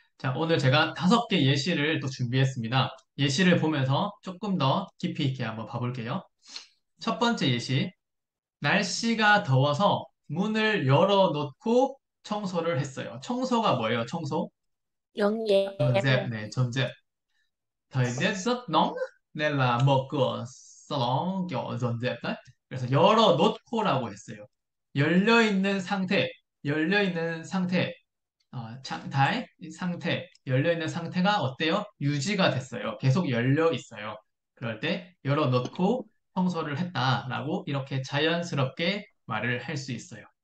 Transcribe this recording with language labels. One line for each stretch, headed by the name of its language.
Korean: 자, 오늘 제가 5개 예시를 또 준비했습니다. 예시를 보면서 조금 더 깊이 있게 한번 봐볼게요. 첫 번째 예시. 날씨가 더워서 문을 열어놓고 청소를 했어요. 청소가 뭐예요? 청소?
Vietnamese: Dọn dẹp. dọn dẹp này, dọn dẹp. Thời tiết rất nóng nên là mở cửa sau đó kiểu dọn dẹp đấy.
Korean: 그래서 열어놓고라고 했어요. 열려있는 상태, 열려있는 상태,
Vietnamese: trạng thái,
Korean: 상태, 열려있는 상태가 어때요? 유지가 됐어요. 계속 열려 있어요. 그럴 때 열어놓고 청소를 했다라고 이렇게 자연스럽게 말을 할 수 있어요.